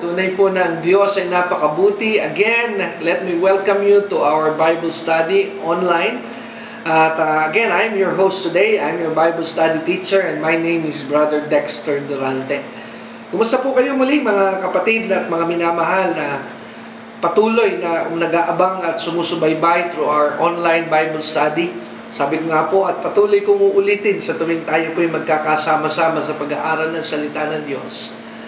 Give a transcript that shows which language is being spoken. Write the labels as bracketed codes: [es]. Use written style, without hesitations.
[tl] Tunay po na ang Diyos ay napakabuti. [en] Again, let me welcome you to our Bible study online. At again, I'm your host today. I'm your Bible study teacher and my name is Brother Dexter Durante. [tl] Kumusta po kayo muli mga kapatid at mga minamahal na patuloy na nag-aabang at sumusubaybay [en] through our online Bible study? [tl] Sabi ko nga po at patuloy kong uulitin sa tuwing tayo po ay magkakasama-sama sa pag-aaral ng salita ng Diyos.